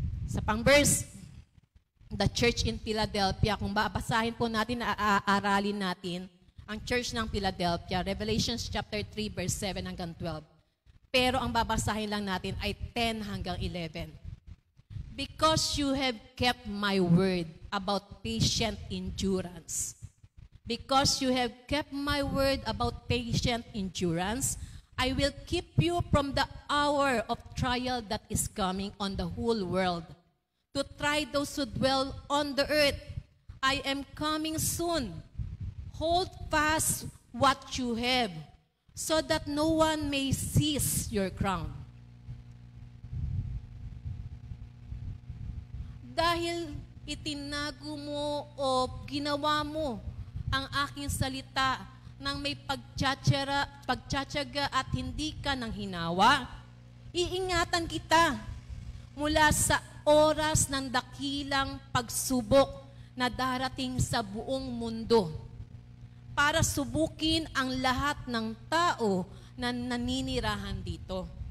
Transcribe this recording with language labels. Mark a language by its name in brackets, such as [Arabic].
[Filipino] Sa pang-verse, [English] the church in Philadelphia, [Filipino] kung babasahin po natin, aaralin natin, ang church ng Philadelphia, Revelations chapter 3, verse 7 hanggang 12. Pero ang babasahin lang natin ay 10 hanggang 11. [English] Because you have kept my word about patient endurance. Because you have kept my word about patient endurance, I will keep you from the hour of trial that is coming on the whole world, to try those who dwell on the earth. I am coming soon. Hold fast what you have, so that no one may seize your crown. [Filipino] Dahil itinago mo o ginawa mo ang aking salita nang may pagtsatsaga at hindi ka nang hinawa, iingatan kita mula sa oras ng dakilang pagsubok na darating sa buong mundo para subukin ang lahat ng tao na naninirahan dito.